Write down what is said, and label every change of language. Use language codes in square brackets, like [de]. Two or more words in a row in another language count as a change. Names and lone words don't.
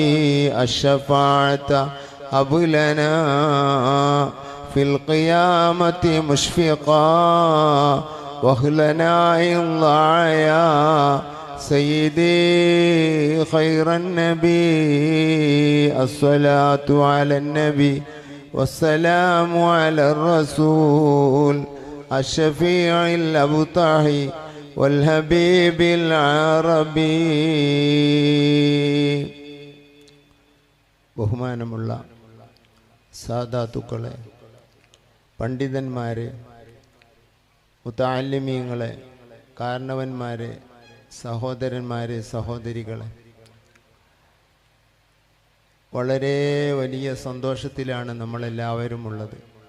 [ar] الشفاعة هب لنا في القيامة مشفقا واخلنا إن ضاعيا سيدي خير النبي. الصلاة على النبي والسلام على الرسول الشفيع الأبطحي والحبيب العربي. [ml] ബഹുമാനമുള്ള സാദാത്തുക്കളെ, പണ്ഡിതന്മാരെ, മുതഅല്ലിമീങ്ങളെ, കാരണവന്മാരെ, സഹോദരന്മാരെ, സഹോദരികളെ, വളരെ വലിയ സന്തോഷത്തിലാണ് നമ്മളെല്ലാവരും ഉള്ളത്.